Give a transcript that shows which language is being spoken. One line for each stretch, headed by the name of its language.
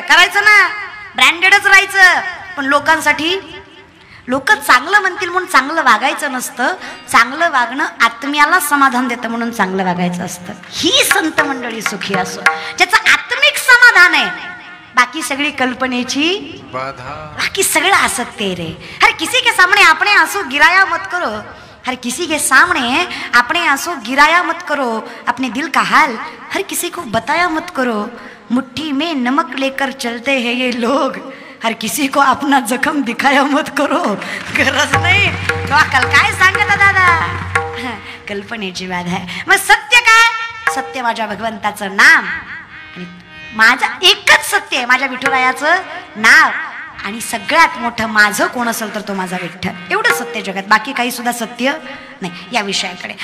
Marathi: करायचं ना, ब्रँडेडच राहायचं. पण लोकांसाठी लोक चांगलं म्हणतील म्हणून चांगलं वागायचं नसतं. चांगलं वागणं आत्म्याला समाधान देतं म्हणून चांगलं वागायचं असतं. ही संत मंडळी सुखी असो, ज्याचं आत्मिक समाधान आहे. बाकी सगळी कल्पनेची बाधा, बाकी सगळं असत्य रे.
Hindi: हर किसी के सामने आपने आंसू गिराया मत करो, हर किसी के सामने अपने आंसू गिराया मत करो, अपने दिल का हाल हर किसी को बताया मत करो. मुट्ठी में नमक लेकर चलते हैं ये लोग, हर किसी को अपना जखम दिखाया मत करो.
Marathi: गरज नाही लोकल काय सांगता दादा, कल्पनेची बाधा आहे. मग सत्य काय? सत्य माझ्या भगवंताचं नाम, आणि माझं एकच सत्य आहे, माझ्या विठुरायाचं नाव. आणि सगळ्यात मोठं माझं कोण असेल तर तो माझा विठ्ठल. एवढं सत्य जगात, बाकी काही सुद्धा सत्य नाही या विषयाकडे.